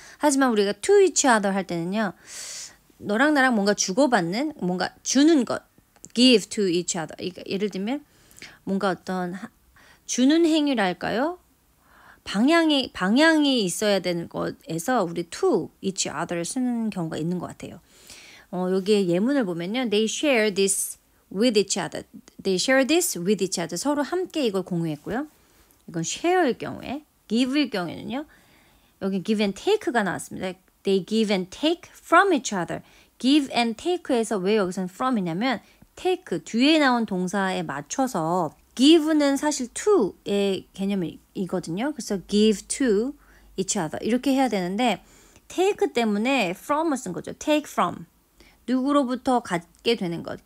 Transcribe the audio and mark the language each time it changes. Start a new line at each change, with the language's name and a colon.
Korean: 하지만 우리가 to each other 할 때는요. 너랑 나랑 뭔가 주고받는 뭔가 주는 것
English: give to each other.
Korean: 그러니까 예를 들면 뭔가 어떤 주는 행위랄까요? 방향이 있어야 되는 것에서 우리 to each other를 쓰는 경우가 있는 것 같아요. 여기에 예문을 보면요.
English: They share this with each other. They share this with each other.
Korean: 서로 함께 이걸 공유했고요. 이건 share일 경우에 give일 경우에는요. 여기 give and take가 나왔습니다.
English: They give and take from each other.
Korean: give and take에서 왜 여기서는 from이냐면 take 뒤에 나온 동사에 맞춰서 give는 사실 to의 개념이거든요. 그래서
English: give to each other
Korean: 이렇게 해야 되는데 take 때문에 from을 쓴 거죠. take from 누구로부터 갖게 되는 것.